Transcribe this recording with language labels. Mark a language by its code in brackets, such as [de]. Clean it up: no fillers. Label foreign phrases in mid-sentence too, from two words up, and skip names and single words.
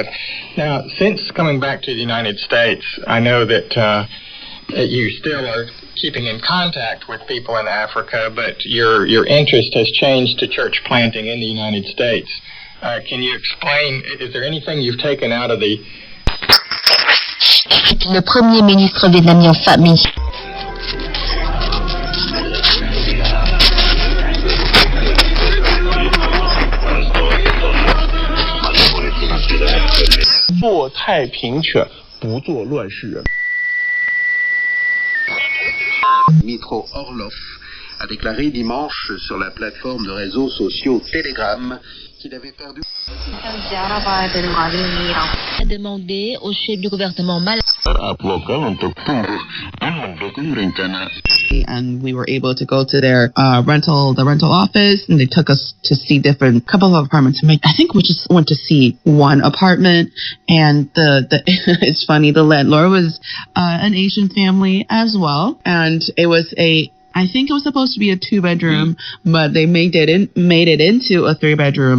[en] Now, since coming back to the United States, I know that you still are keeping in contact with people in Africa, but your interest has changed to church planting in the United States. Can you explain, is there anything you've taken out of the... [fr] Le premier ministre vietnamien Phạm Minh [zh] 做太平犬，不做乱世人。 [fr] Mitro Orlov a déclaré dimanche sur la plateforme de réseaux sociaux Telegram qu'il avait perdu. a demandé au chef du gouvernement malais. [en] And we were able to go to their rental office, and they took us to see couple of apartments. I think we just went to see one apartment, and it's funny, the landlord was an Asian family as well, and I think it was supposed to be a 2-bedroom, but they made it into a 3-bedroom.